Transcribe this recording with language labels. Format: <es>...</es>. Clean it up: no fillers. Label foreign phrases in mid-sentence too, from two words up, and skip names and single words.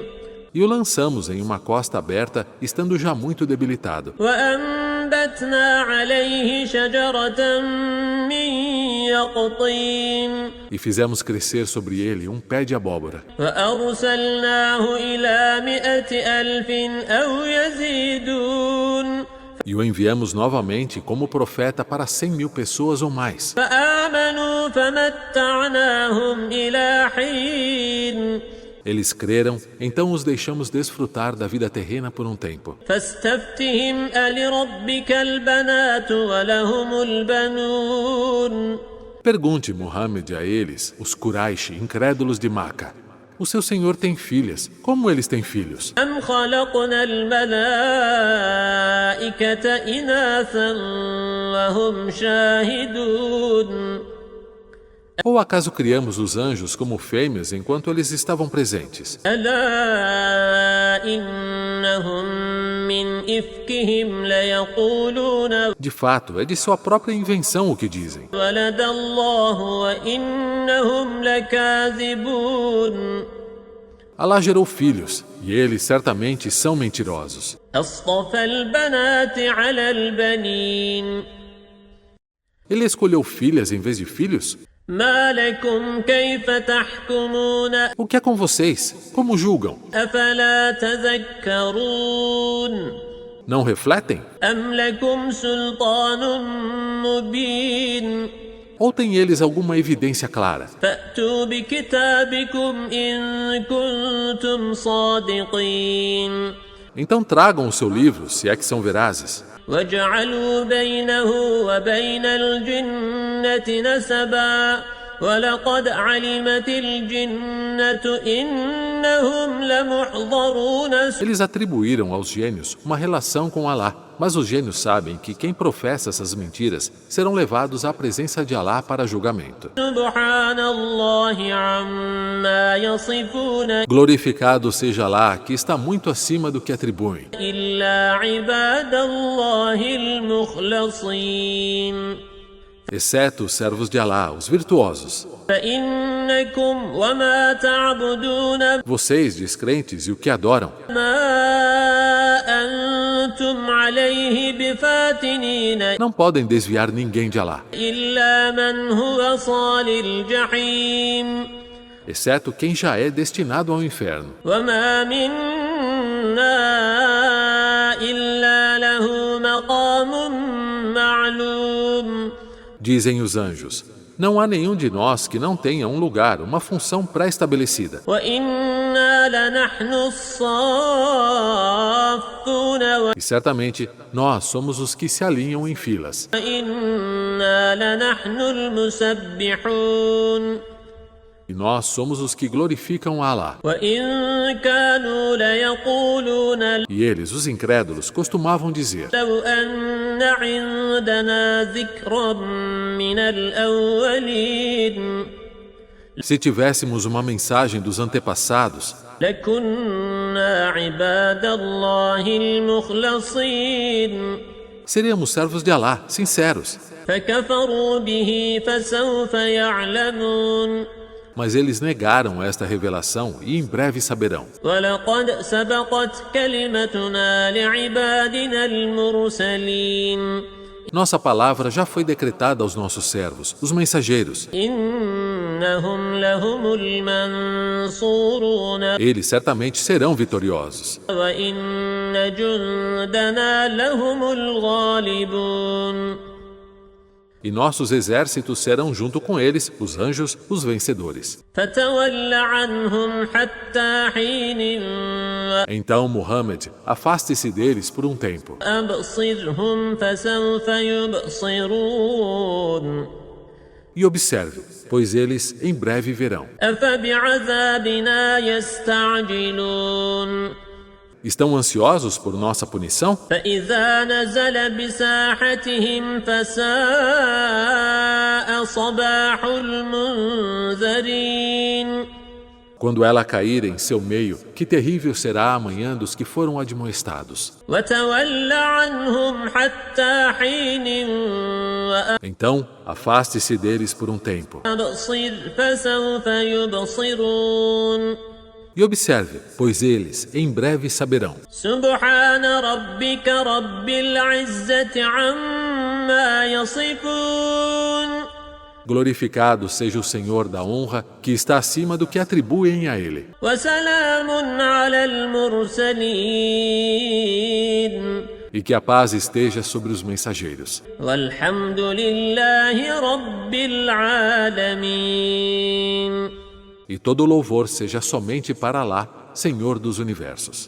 <pt>E o lançamos em uma costa aberta, estando já muito debilitado.</pt> <ar>وأنبتنا عليه شجرة من يقطين</ar> <pt>E fizemos crescer sobre ele um pé de abóbora.</pt> <ar>وأرسلناه إلى 100,000 أو يزيدون</ar> <pt>E o enviamos novamente como profeta para 100.000 pessoas ou mais.</pt> <ar>فآمنوا فمتعناهم إلى حين</ar> <pt>Eles creram, então os deixamos desfrutar da vida terrena por um tempo.</pt> <ar>فاستفتهم ألربك البنات ولهم البنون</ar> <pt>Pergunte, Muhammad, a eles, os Quraish, incrédulos de Maca. O seu Senhor tem filhas. Como eles têm filhos?</pt> <ar>أم خلقنا الملائكة إناثا وهم شاهدون</ar> <pt>Ou acaso criamos os anjos como fêmeas enquanto eles estavam presentes?</pt> <ar>ألا إنهم من إفكهم ليقولون</ar> <pt>De fato, é de sua própria invenção o que dizem.</pt> <ar>ولد الله وإنهم لكاذبون</ar> <pt>Alá gerou filhos, e eles certamente são mentirosos.</pt> <ar>أصطفى البنات على البنين</ar> <pt>Ele escolheu filhas em vez de filhos?</pt> <ar>ما لكم كيف تحكمون</ar> <pt>O que é com vocês? Como julgam?</pt> <ar>أفلا تذكرون</ar> <pt>Não refletem?</pt> <ar>أم لكم سلطان مبين</ar> <pt>Ou têm eles alguma evidência clara?</pt> <ar>فأتوا بكتابكم إن كنتم صادقين</ar> <pt>Então tragam o seu livro, se é que são verazes.</pt> <ar>وجعلوا بينه وبين الجنة نسبا ولقد علمت الجنة إنهم لمحضرون</ar> <pt>Eles atribuíram aos gênios uma relação com Alá, mas os gênios sabem que quem professa essas mentiras serão levados à presença de Alá para julgamento.</pt> <ar>سبحان الله عما يصفون</ar> <pt>Glorificado seja Alá, que está muito acima do que atribuem,</pt> <ar>إلا عباد الله المخلصين</ar> <pt>exceto os servos de Alá, os virtuosos.</pt> <ar>فإنكم وما تعبدون</ar> <pt>Vocês, descrentes, e o que adoram,</pt> <ar>ما أنتم عليه بفاتنين</ar> <pt>não podem desviar ninguém de Alá,</pt> <ar>إلا من هو صال الجحيم</ar> <pt>exceto quem já é destinado ao inferno.</pt> <ar>وما منا إلا له مقام معلوم</ar> <pt>Dizem os anjos, não há nenhum de nós que não tenha um lugar, uma função pré-estabelecida.</pt> <ar>وإنا لنحن الصافون</ar> <pt>E certamente nós somos os que se alinham em filas.</pt> <ar>وإنا لنحن المسبحون</ar> <pt>E nós somos os que glorificam a Alá.</pt> <ar>وإن كانوا ليقولون</ar> <pt>E eles, os incrédulos, costumavam dizer:</pt> <ar>لو أن عندنا ذكرا من الأولين</ar> <pt>se tivéssemos uma mensagem dos antepassados,</pt> <ar>لكنا عباد الله المخلصين</ar> <pt>seríamos servos de Alá, sinceros.</pt> <ar>فكفروا به فسوف يعلمون</ar> <pt>Mas eles negaram esta revelação e em breve saberão.</pt> <ar>ولقد سبقت كلمتنا لعبادنا المرسلين</ar> <pt>Nossa palavra já foi decretada aos nossos servos, os mensageiros.</pt> <ar>إنهم لهم المنصورون</ar> <pt>Eles certamente serão vitoriosos.</pt> <ar>وإن جندنا لهم الغالبون</ar> <pt>E nossos exércitos serão junto com eles, os anjos, os vencedores.</pt> <ar>فتول عنهم حتى حين</ar> <pt>Então, Muhammad, afaste-se deles por um tempo.</pt> <ar>وأبصرهم فسوف يبصرون</ar> <pt>E observe, pois eles em breve verão.</pt> <ar>أفبعذابنا يستعجلون</ar> <pt>Estão ansiosos por nossa punição?</pt> <ar>فإذا نزل بساحتهم فساء صباح المنذرين</ar> <pt>Quando ela cair em seu meio, que terrível será a manhã dos que foram admoestados.</pt> <ar>وتول عنهم حتى حين</ar> <pt>Então, afaste-se deles por um tempo.</pt> <ar>وأبصر فسوف يبصرون</ar> <pt>E observe, pois eles em breve saberão.</pt> <ar>سبحان ربك رب العزة عما يصفون</ar> <pt>Glorificado seja o Senhor da honra, que está acima do que atribuem a Ele.</pt> <ar>وسلام على المرسلين</ar> <pt>E que a paz esteja sobre os mensageiros.</pt> <ar>والحمد لله رب العالمين</ar> <pt>E todo louvor seja somente para Alá, Senhor dos universos.</pt>